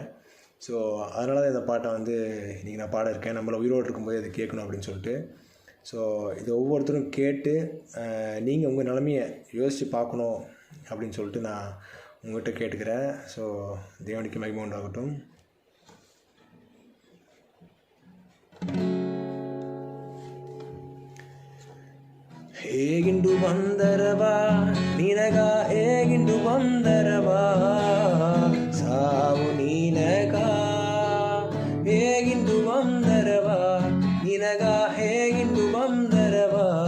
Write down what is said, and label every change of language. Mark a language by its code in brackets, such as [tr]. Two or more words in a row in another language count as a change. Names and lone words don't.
[ta] ஸோ அதனால தான் இந்த பாட்டை வந்து இன்றைக்கி நான் பாட இருக்கேன். நம்மளை உயிரோடு இருக்கும்போது அதை கேட்கணும் அப்படின்னு சொல்லிட்டு. ஸோ இதை ஒவ்வொருத்தரும் கேட்டு நீங்கள் உங்கள் நிலைமையை யோசித்து பார்க்கணும் அப்படின்னு சொல்லிட்டு நான் உங்கள்கிட்ட கேட்டுக்கிறேன். ஸோ தேவனுக்கு மகிமை உண்டாகட்டும். [kn] ಹೇಗಿಂದು ಬಂದರವಾ ನಿನಗ, ಹೇಗಿಂದು ಬಂದರವಾ ಸಾವು ನೀನಗ, ಹೇಗಿಂದು ಬಂದರವಾ ನಿನಗ, ಹೇಗಿಂದು ಬಂದರವಾ,